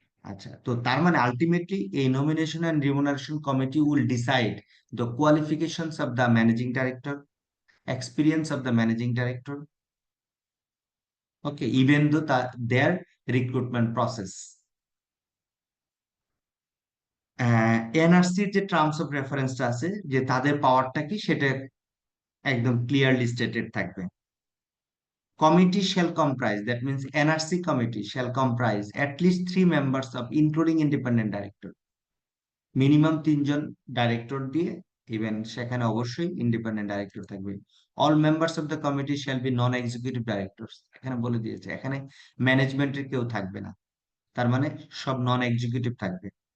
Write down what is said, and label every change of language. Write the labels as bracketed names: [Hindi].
[Bangla] আচ্ছা, তো তার মানে আলটিমেটলি এই [English] Nomination and remuneration committee will decide the qualifications of the managing director, experience of the managing director, okay, even though their recruitment process. [Bangla] এনআরসির যে terms of রেফারেন্সটা আছে, যে তাদের পাওয়ারটা কি সেটা একদম ক্লিয়ারলি স্টেটেড থাকবে। [English] Committee shall comprise, that means NRC committee shall comprise at least 3 members of including independent director. [Bangla] Minimum 3 John director দিয়ে, ইভেন সেখানে অবশ্যই ইন্ডিপেন্ডেন্ট ডাইরেক্টর থাকবে। [English] all members of the committee shall be non executive directors, [Bangla] এখানে বলে দিয়েছে এখানে ম্যানেজমেন্টের কেউ থাকবে না, তার মানে সব নন এক্সিকিউটিভ থাকবে।